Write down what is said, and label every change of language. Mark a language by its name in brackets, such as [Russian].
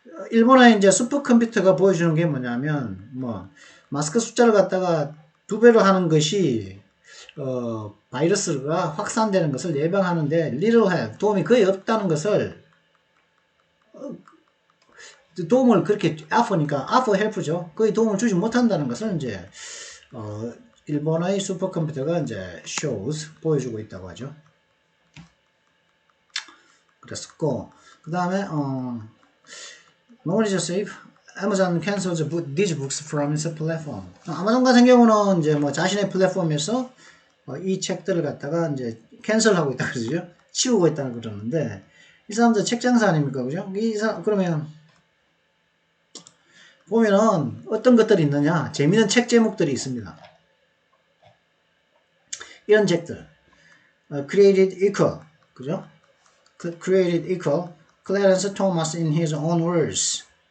[Korean] 일본의 이제 슈퍼컴퓨터가 보여주는 게 뭐냐면 마스크 숫자를 갖다가 2배로 하는 것이 바이러스가 확산되는 것을 예방하는데 [English] little help, [Korean] 도움이 거의 없다는 것을 도움을 그렇게 [English] after help [Korean] 죠. 거의 도움을 주지 못한다는 것을 이제 일본의 슈퍼컴퓨터가 이제 [English] shows [Korean] 보여주고 있다고 하죠. [English] 그랬었고 그 다음에 Knowledge Safe Amazon cancels these books from its platform. [Korean] 아마존 같은 경우는 이제 자신의 플랫폼에서 이 책들을 갖다가 이제 캔슬하고 있다 그러죠. 치우고 있다고 그러는데 이 사람들 책 장사 아닙니까, 그죠? 그러면 보면은 어떤 것들이 있느냐? 재미있는 책 제목들이 있습니다. 이런 책들, Created Equal, 그죠? [English] Created Equal, Clarence Thomas in his own words.